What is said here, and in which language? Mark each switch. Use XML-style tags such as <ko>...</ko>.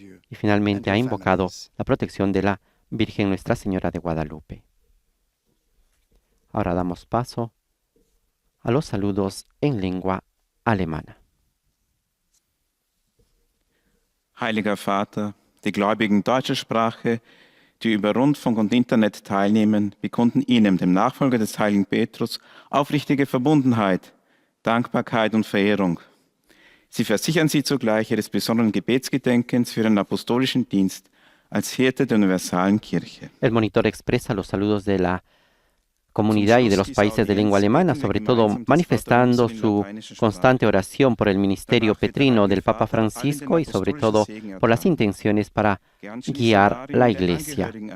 <es>Y finalmente ha invocado la protección de la Virgen Nuestra Señora de Guadalupe. Ahora damos paso a los saludos en lengua alemana.</es> <de>Heiliger Vater, die Gläubigen deutscher Sprache, die über Rundfunk und Internet teilnehmen, bekunden Ihnen, dem Nachfolger des heiligen Petrus, aufrichtige Verbundenheit, Dankbarkeit und Verehrung. Sie versichern Sie zugleich Ihres besonderen Gebetsgedenkens für den apostolischen Dienst als Hirte der universalen Kirche.</de> <es>El monitor expresa los saludos de la comunidad y de los países de lengua alemana, sobre todo manifestando su constante oración por el ministerio petrino del Papa Francisco y sobre todo por las intenciones para guiar la Iglesia.</es>